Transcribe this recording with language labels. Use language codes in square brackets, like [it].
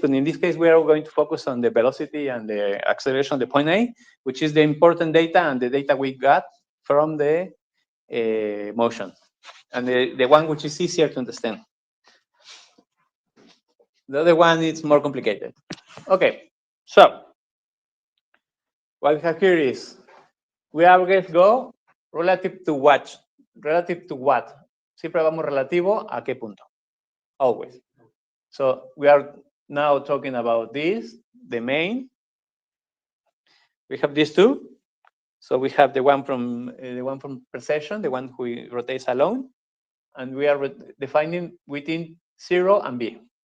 [en] But in this case, we are going to focus on the velocity and the acceleration of the point A, which is the important data and the data we got from the motion, and the one which is easier to understand. The other one is more complicated. Okay, so what we have here is we always go relative to what? Relative to what? [es] Siempre vamos relativo a qué punto? [en] Always. So we are now talking about this, the main. We have these two. So we have the one from precession, the one who rotates alone, and we are defining within 0 and b.